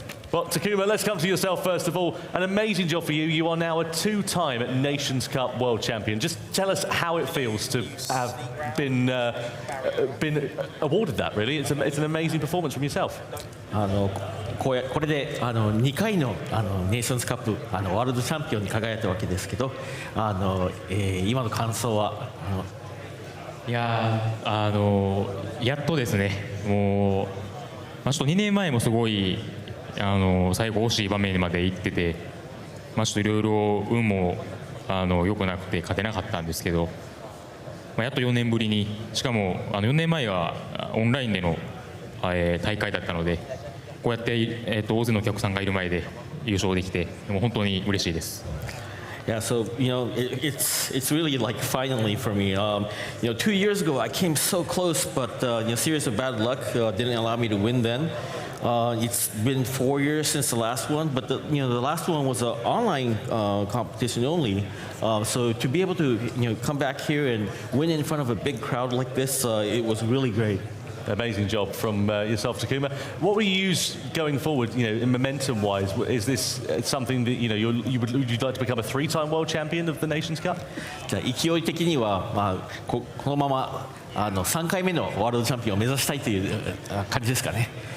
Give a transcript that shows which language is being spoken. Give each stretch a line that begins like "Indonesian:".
English: Well, Takuma, let's come to yourself first of all. An amazing job for you. You are now a 2-time Nations Cup World Champion. Just tell us how it feels to have been awarded that, really. It's an amazing performance from yourself.
Japanese: これで2回のネーションズカップワールドチャンピオンに輝いたわけですけど、今の感想は。いややっとですね。もう、ちょっと2年前もすごい最後惜しい場面まで行ってて、ちょっといろいろ運も良くなくて勝てなかったんですけど、やっと4年ぶりに、しかも4年前はオンラインでの大会だったので、こうやって大勢のお客さんがいる前で優勝できて、もう本当に嬉しいです。
English: Yeah, so it's really like finally for me. 2 years ago I came so close, but series of bad luck didn't allow me to win then. It's been 4 years since the last one, but the last one was an online competition only. So to be able to come back here and win in front of a big crowd like this, it was really great. Amazing job from yourself, Takuma. What will you use going forward, in momentum-wise? Is this something that you'd like to become a 3-time world champion of the Nations Cup?
Japanese: じゃあ勢い的には、このまま3回目のワールドチャンピオンを目指したいという感じですかね。